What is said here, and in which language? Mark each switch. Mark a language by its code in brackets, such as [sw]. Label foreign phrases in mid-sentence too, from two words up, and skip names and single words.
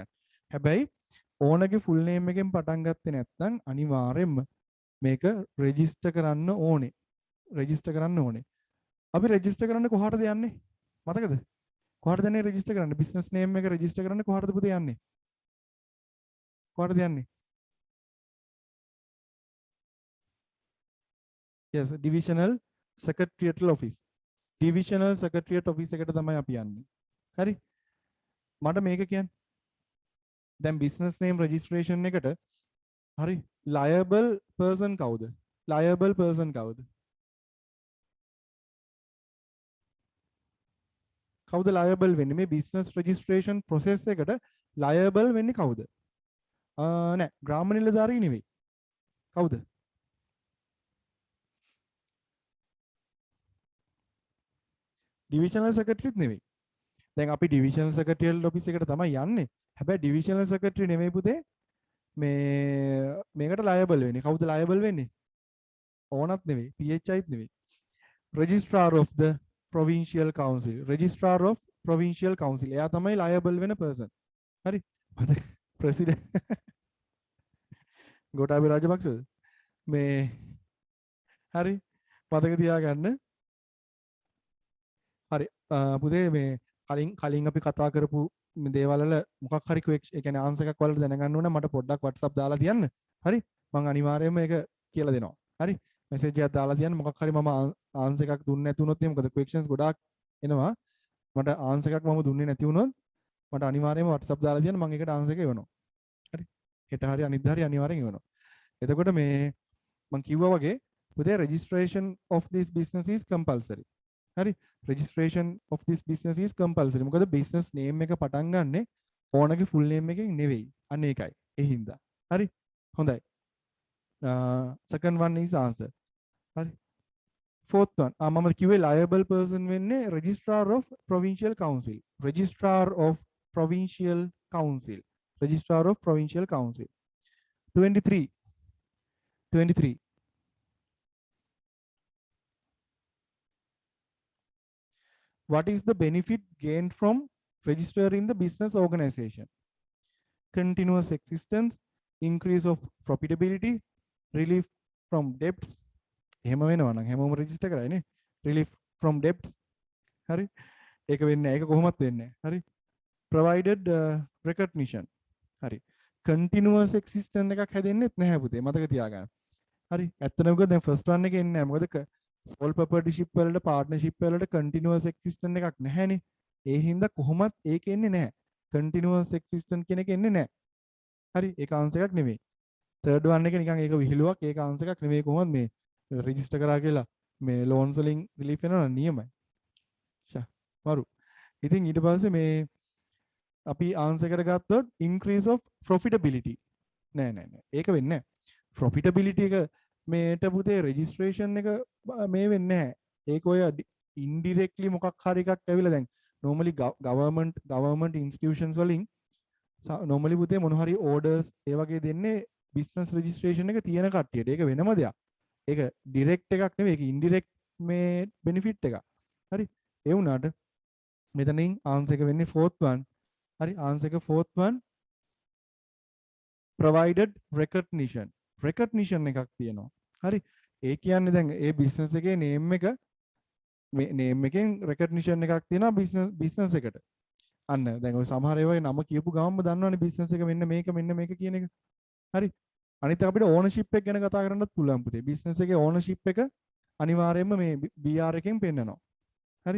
[si] හැබැයි ඕනගේ [en] full name [si] එකෙන් පටන් ගත්තේ නැත්නම් අනිවාර්යයෙන්ම මේක register කරන්න ඕනේ. register කරන්න ඕනේ. අපි register කරන්න කොහාටද යන්නේ? මතකද? කොහාටද යන්නේ register කරන්න? [en] business name [si] එක register කරන්න කොහාටද පුතේ යන්නේ? කොහාටද යන්නේ? [en] Yes, divisional secretarial office. divisional secretariat office [si] එකට තමයි අපි යන්නේ. හරි? මට මේක කියන්න. දැන් [en] business name registration [si] එකට හරි [en] liable person [si] කවුද? [en] liable person [si] කවුද? කවුද liable වෙන්නේ? මේ [en] business registration process [si] එකට liable වෙන්නේ කවුද? නෑ ග්‍රාම නිලධාරී නෙවෙයි. කවුද? [en] divisional secretary [si] නෙවෙයි. දැන් අපි [en] divisional secretarial office [si] එකට තමයි යන්නේ. හැබැයි [en] divisional secretary [si] නෙමෙයි පුතේ මේකට liable වෙන්නේ. කවුද liable වෙන්නේ? ඕනත් නෙවෙයි, PHIත් නෙවෙයි. [en] registrar of the provincial council. registrar of provincial council. [si] එයා තමයි liable වෙන person. හරි? මතක president ගෝඨාභය රාජපක්ෂද? මේ හරි මතක තියාගන්න. හරි පුතේ මේ කලින් අපි කතා කරපු දේවල් වල මොකක් හරි ඒ කියන්නේ ආන්සර් එකක් වලට දැනගන්න ඕන මට පොඩ්ඩක් WhatsApp දාලා තියන්න. හරි? මම අනිවාර්යයෙන්ම ඒක කියලා දෙනවා. හරි? මෙසේජ් එකක් දාලා තියන්න මොකක් හරි මම ආන්සර් එකක් දුන්නේ නැති වුණොත් එහෙනම් මොකද questions ගොඩාක් එනවා. මට ආන්සර් එකක් මම දුන්නේ නැති වුණොත් මට අනිවාර්යයෙන්ම WhatsApp දාලා තියන්න මම ඒකට ආන්සර් එක එවනවා. හරි? හෙට හරි අනිද්දා හරි අනිවාර්යෙන් එවනවා. එතකොට මේ මම කිව්වා වගේ පුතේ [en] registration of this business is compulsory. [si] හරි [en] registration of this business is compulsory. [si] මොකද [en] business name [si] එක පටන් ගන්නෙ ඕනගේ [en] full name [si] එකෙන් නෙවෙයි. අන්න ඒකයි. ඒ හින්දා. හරි? හොඳයි. [en] second one is answer. හරි. fourth one. [si] මම කිව්වේ [en] liable person [si] වෙන්නේ [en] registrar of provincial council. registrar of provincial council. registrar of provincial council. 23. What is the benefit gained from registering the business organization? Continuous existence, increase of profitability, relief from debts. [si] එහෙම වෙනවා නම් හැමෝම register කරයි නේ. [en] relief from debts. [si] හරි? ඒක වෙන්නේ නැහැ. ඒක කොහොමත් වෙන්නේ නැහැ. හරි? [en] provided recognition. හරි. continuous existence [si] එකක් හැදෙන්නෙත් නැහැ පුතේ. මතක තියාගන්න. හරි? ඇත්තටම කිව්වොත් දැන් [en] first one [si] එකේ එන්නේ නැහැ. මොකද [en] sole proprietorship [si] වලට partnership වලට [en] continuous existence [si] එකක් නැහැනේ. ඒ හින්දා කොහොමත් ඒක එන්නේ නැහැ. [en] continuous existence [si] කියන එක එන්නේ නැහැ. හරි? ඒක answer එකක් නෙමෙයි. [en] third one [si] එක නිකන් ඒක විහිළුවක්. ඒක answer එකක් නෙමෙයි. කොහොමද මේ register කරා කියලා මේ loans වලින් relief වෙනවා නියමයි. මරු. ඉතින් ඊට පස්සේ මේ අපි answer එකට ගත්තොත් [en] increase of profitability. [si] නෑ. ඒක වෙන්නේ නැහැ. profitability එක මේට පුතේ registration එක මේ වෙන්නේ නැහැ. ඒක ඔය indirectly මොකක් හරි එකක් ඇවිල්ලා දැන් normally [en] government institutions [si] වලින් normally පුතේ මොන හරි orders ඒ වගේ දෙන්නේ [en] business registration [si] එක තියෙන කට්ටියට. ඒක වෙනම දෙයක්. ඒක direct එකක් නෙවෙයි. ඒක indirect මේ benefit එකක්. හරි. ඒ වුණාට මෙතනින් answer එක වෙන්නේ [en] fourth one. [si] හරි. answer එක [en] fourth one provided recognition [si] එකක් තියෙනවා. හරි. ඒ කියන්නේ දැන් ඒ business එකේ name එක මේ name එකෙන් recognition එකක් තියෙනවා business එකට. අන්න දැන් ඔය සමහර ඒවායේ නම කියපු ගමන්ම දන්නවනේ business එක මෙන්න මේක කියන එක. හරි. අනිත් අපිට ownership එක ගැන කතා කරන්නත් පුළුවන් පුතේ. business එකේ ownership එක අනිවාර්යයෙන්ම මේ BR එකෙන් පෙන්නනවා. හරි.